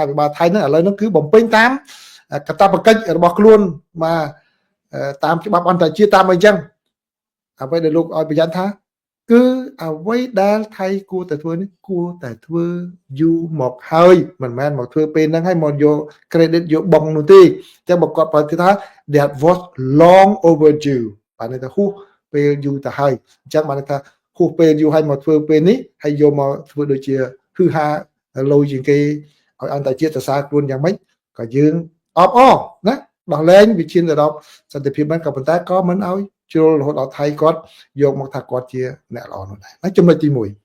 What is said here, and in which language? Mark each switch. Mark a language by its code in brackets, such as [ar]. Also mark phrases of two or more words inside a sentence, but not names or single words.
[km] ភិបាលថៃហ្នឹងឥឡូវហ្នឹងគឺបំពេញតាមកាតព្វកិច្ចរបស់ខ្លួនបាទតាមច្បាប់អន្តរជាតិតាមអីចឹងអ្វីដែលលោកឲ្យប្រយ័ត្នថាគឺអ្វីដែលថៃគួរតែធ្វើ នេះគួរតែធ្វើយូរមកហើយមិនមែនមកធ្វើពេលហ្នឹងហើយមកយក credit យកបងនោះទេចឹងបើគាត់ប្រើថា [en] that was long overdue [km] បានន័យថាហួសពេលយូរទៅហើយអញ្ចឹងបានន័យថាហួសពេលយូរហើយមកធ្វើពេលនេះហើយយកមកធ្វើដូចជាហឺហាលុយជាងគេឲ្យអន្តរជាតិសរសើរខ្លួនយ៉ាងម៉េចក៏យើងអបអរណាដោះលែងវិជាទៅដល់សន្តិភាពហ្នឹងក៏ប៉ុន្តែក៏មិនឲ្យជ្រុលរហូតដល់ថៃគាត់យកមកថាគាត់ជាអ្នកល្អនោះដែរណាចំណុចទី